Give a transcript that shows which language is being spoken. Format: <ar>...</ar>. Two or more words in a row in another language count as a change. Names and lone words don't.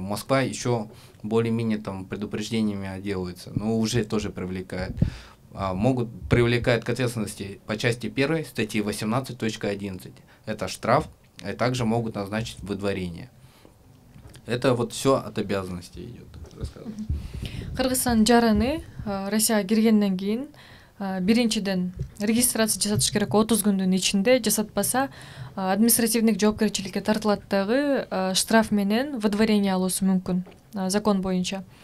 <ru>Москва еще более-менее там предупреждениями отделывается, но уже тоже привлекает. Могут привлекать к ответственности по части 1 статьи 18.11. Это штраф, и также могут назначить выдворение. Это вот все от обязанностей идет.</ru> <ky>Кыргызстан жараны Россияга киргенден кийин биринчиден регистрация жасатыш керек 30 күндүн ичинде. Жасатпаса административдик жоопкерчиликке тартылат дагы, штраф менен выдворение алуусу мүмкүн закон боюнча.</ky>